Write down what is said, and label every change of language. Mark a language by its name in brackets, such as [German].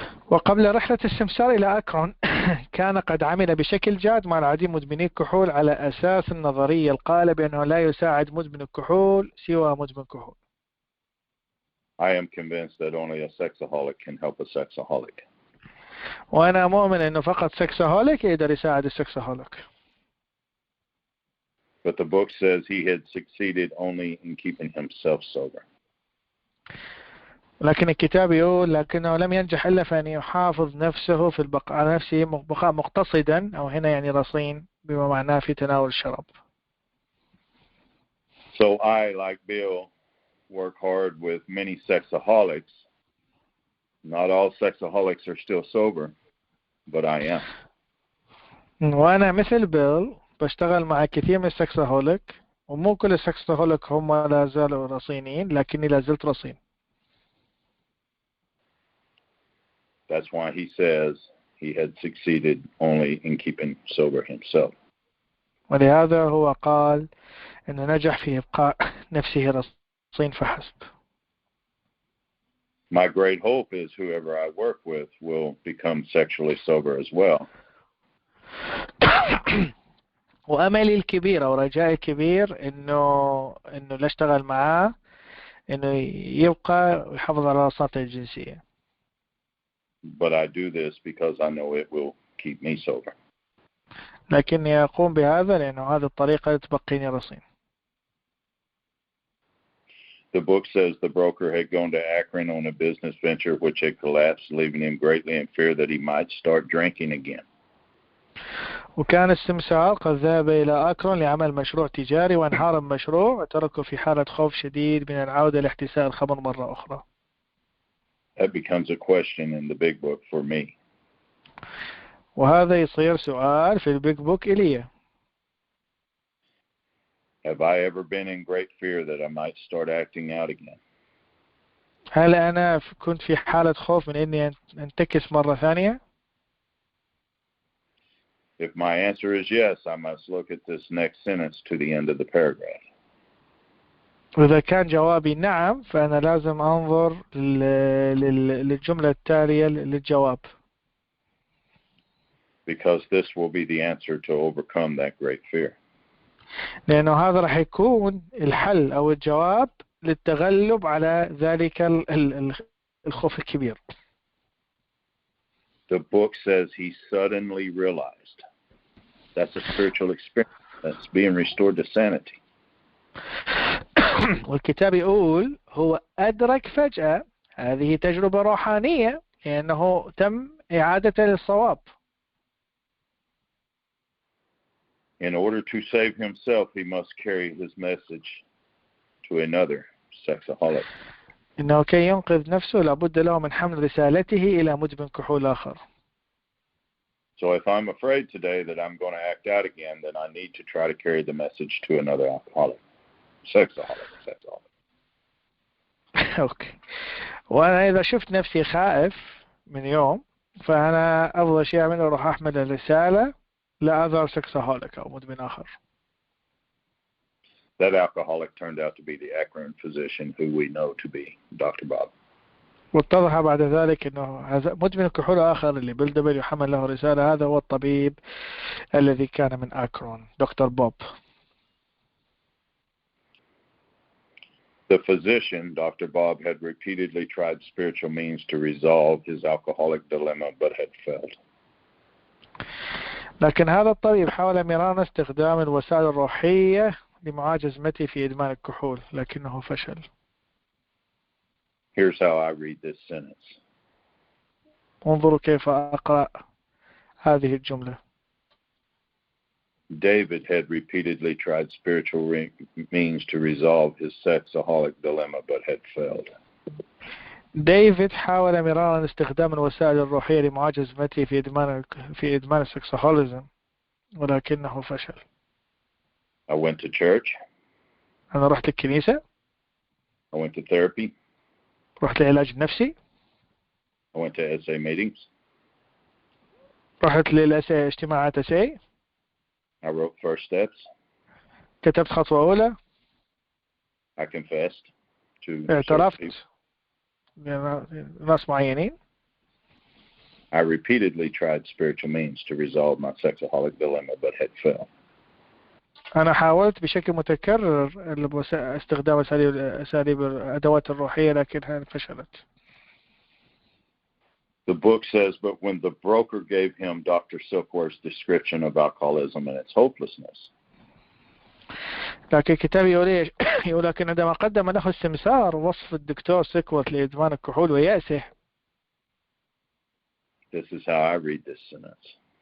[Arabic] وقبل رحلة السمسار إلى أكرون كان قد عمل بشكل جاد مع العديد مدمني الكحول على أساس النظرية القائلة بأنه لا يساعد مدمن الكحول سوى مدمن كحول. [English] I am convinced that only a sexaholic can help a sexaholic. [Arabic] وأنا مؤمن أنه فقط سكسهوليك يقدر يساعد السكسهوليك. [English] But the book says he had succeeded only in keeping himself sober. [Arabic] لكن الكتاب يقول لكنه لم ينجح إلا في أن يحافظ نفسه في البقاء على نفسه بقاء مقتصدا أو هنا يعني رصين بما معناه في تناول الشراب. [English] So I, like Bill, work hard with many sexaholics. Not all sexaholics are still sober, but I am. [Arabic] وأنا مثل بيل بشتغل مع كثير من السكسهوليك ومو كل السكسهوليك هم لا زالوا رصينين لكني لا زلت رصين. [English] That's why he says he had succeeded only in keeping sober himself. [Arabic] ولهذا هو قال إنه نجح في إبقاء نفسه رصين فحسب. [English] My great hope is whoever I work with will become sexually sober as well. [Arabic] وأملي الكبير أو رجائي الكبير إنه لا أشتغل معاه إنه يبقى ويحافظ على رصانته الجنسية. [English] But I do this because I know it will keep me sober. [Arabic] لكني أقوم بهذا لأنه هذه الطريقة تبقيني رصين. [English] The book says the broker had gone to Akron on a business venture which had collapsed, leaving him greatly in fear that he might start drinking again. [Arabic] وكان السمسار قد ذهب إلى أكرون لعمل مشروع تجاري وانهار المشروع وتركه في حالة خوف شديد من العودة لاحتساء الخمر مرة أخرى. [English] That becomes a question in the big book for me. [Arabic] وهذا يصير سؤال في البيج بوك إلي. [English] Have I ever been in great fear that I might start acting out again? [Arabic] هل أنا كنت في حالة خوف من إني أنتكس مرة ثانية؟ [English] If my answer is yes, I must look at this next sentence to the end of the paragraph. [Arabic] وإذا كان جوابي نعم فأنا لازم أنظر للجملة التالية للجواب. [English] Because this will be the answer to overcome that great fear. [Arabic] لأنه هذا راح يكون الحل أو الجواب للتغلب على ذلك الخوف الكبير. [English] The book says he suddenly realized. That's a spiritual experience. That's being restored to sanity. [Arabic] والكتاب يقول هو أدرك فجأة هذه تجربة روحانية لأنه تم إعادة للصواب. [English] In order to save himself, he must carry his message to another sexaholic. [Arabic] إنه كي ينقذ نفسه لابد له من حمل رسالته إلى مدمن كحول آخر. [English] So if I'm afraid today that I'm going to act out again, then I need to try to carry the message to another alcoholic, sexaholic. [Arabic] أوكي. وأنا إذا شفت نفسي خائف من يوم فأنا أفضل شيء أعمله أروح أحمل الرسالة [English] لأذر سكسaholic [Arabic] أو مدمن آخر. [English] That alcoholic turned out to be the Akron physician who we know to be Dr. Bob. [Arabic] واتضح بعد ذلك أنه هذا مدمن الكحول آخر اللي بالدبل يحمل له رسالة هذا هو الطبيب الذي كان من أكرون دكتور بوب. [English] The physician, Dr. Bob, had repeatedly tried spiritual means to resolve his alcoholic dilemma but had failed. [Arabic] لكن هذا الطبيب حاول مرارا استخدام الوسائل الروحية لمعالجته في إدمان الكحول لكنه فشل. [English] Here's how I read this sentence. [Arabic] انظروا كيف أقرأ هذه الجملة. [English] David had repeatedly tried spiritual means to resolve his sexaholic dilemma but had failed. [Arabic] ديفيد حاول مرارا استخدام الوسائل الروحية لمعالجته في إدمان السكسهوليزم ولكنه فشل. [English] I went to church. [Arabic] أنا رحت للكنيسة. [English] I went to therapy. [Arabic] رحت لعلاج نفسي. [English] I went to SA meetings. [Arabic] رحت اجتماعات SA. [English] I wrote first steps. [Arabic] كتبت خطوة أولى. [English] I confessed to [Arabic] اعترفت ناس معينين. [English] I repeatedly tried spiritual means to resolve my sexaholic dilemma but had failed. [Arabic] أنا حاولت بشكل متكرر استخدام أساليب الأدوات الروحية لكنها فشلت. [English] The book says, but when the broker gave him Dr. Silkworth's description of alcoholism and its hopelessness, [Arabic] لكن الكتاب يقول لكن عندما قدم له السمسار وصف الدكتور سيكورث لإدمان الكحول ويأسه. [English] This is how I read this sentence.